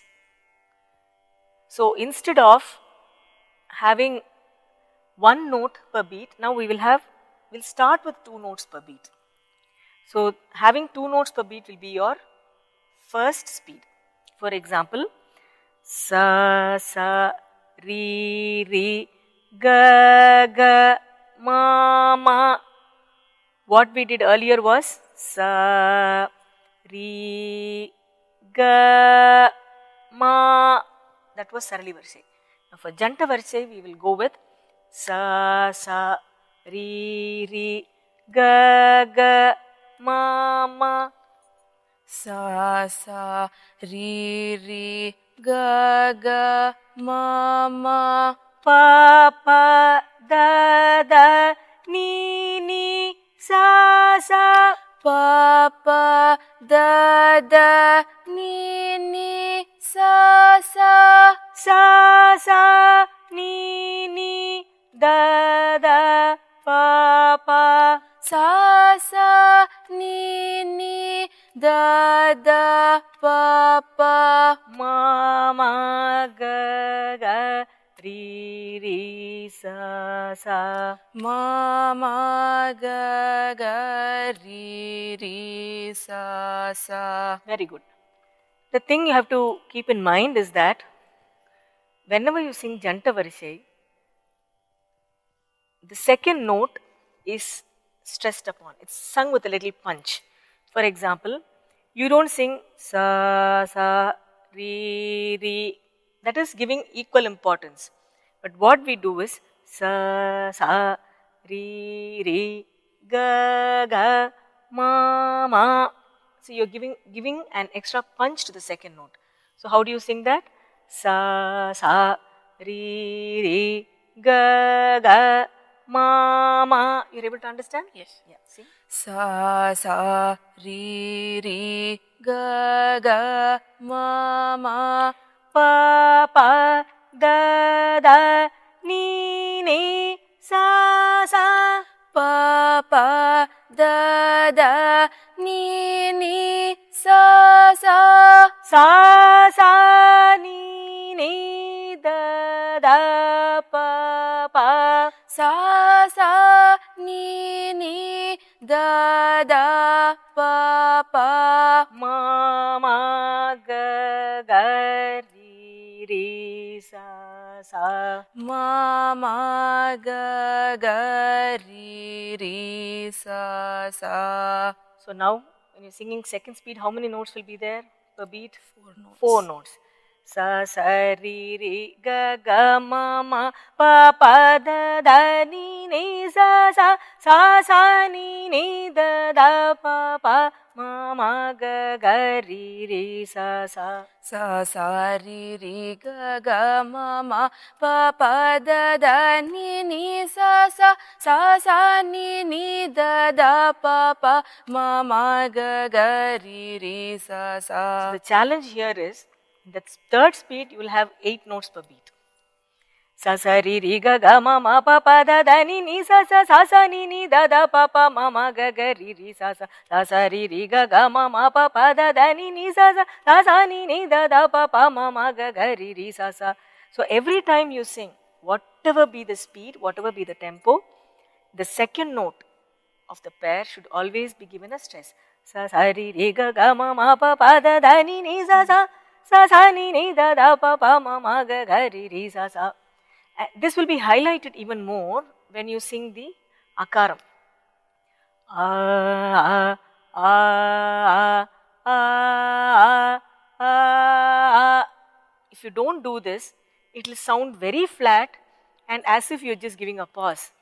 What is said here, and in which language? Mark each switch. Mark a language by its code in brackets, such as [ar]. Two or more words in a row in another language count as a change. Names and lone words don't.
[en] So instead of having one note per beat, now we'll start with two notes per beat. So having two notes per beat will be your first speed. For example, sa, sa, ri, ri, ga, ga, ma, ma. What we did earlier was sa, ri, ga, ma. That was Sarali Varisai. Now for Janta Varisai, we will go with sa, sa, ri, ri, ga, ga, ma, ma. Sa, sa, ri, ri, ga, ga, ma, ma. Pa, pa, da, da, ni, ni, sa, sa. Pa, pa, da, da, ni, ni, sa, sa. Sa, sa, ni, ni, da, da, pa, pa. Sa, sa, ni, ni, da, da, pa, pa. Ma, ma, ga, ga, ri, ri, sa, sa. Ma, ma, ga, ga, ri, ri, sa, sa. Very good. The thing you have to keep in mind is that whenever you sing Janta Varisai, the second note is stressed upon. It's sung with a little punch. For example, you don't sing sa, sa, ri, ri. That is giving equal importance. But what we do is sa, sa, ri, ri, ga, ga, ma, ma. So you're giving an extra punch to the second note. So how do you sing that? Sa, sa, ri, ri, ga, ga, ma, ma. You're able to understand? Yes. Yeah. See? Sa, sa, ri, ri, ga, ga, ma, ma. Pa, pa, da, da, ni, ni, sa, sa. Pa, pa, da, da, ni, ni, sa, sa. Sa, sa, ni, ni, da, da, pa, pa. Sa, sa, ni, ni, da, da, pa, pa. Ma, ma, ga, ga, ri, ri, sa, sa. Ma, ma, ga, ga, ri, ri, sa, sa. So now when you're singing second speed, how many notes will be there per beat? 4 notes. 4 notes. Sa, sa, ri, ri, ga, ga, ma, ma, pa, pa, da, da, ni, ni, sa, sa. Sa, sa, ni, ni, da, da, pa, pa. Ma, ma, ga, ga, ri, ri, sa, sa. Sa, sa, ri, ri, ga, ga, ma, ma, pa, pa, da, da, ni, ni, sa, sa. Sa, sa, ni, ni, da, da, pa, pa. Ma, ma, ga, ga, ri, ri, sa, sa. So the challenge here is, in that third speed, you will have 8 notes per beat. Sa, sa, ri, ri, ga, ga, ma, ma, pa, pa, da, da, ni, ni, sa, sa, ni, ni, da, da, pa, pa, ma, ma, ga, ga, ri, ri, sa, sa, ri, ri, ga, ga, ma, ma, pa, pa, da, da, ni, ni, sa, ni, ni, da, da, pa, pa, ma, ma, ga, ga, ri, ri, sa, sa. So every time you sing, whatever be the speed, whatever be the tempo, the second note of the pair should always be given a stress. sa sa ri ri ga ga ma ma pa pa da da ni ni sa sa sa sa ni ni da da pa pa ma ma ga ga ri ri sa sa. This will be highlighted even more when you sing the akaram. If you don't do this, it will sound very flat and as if you're just giving a pause.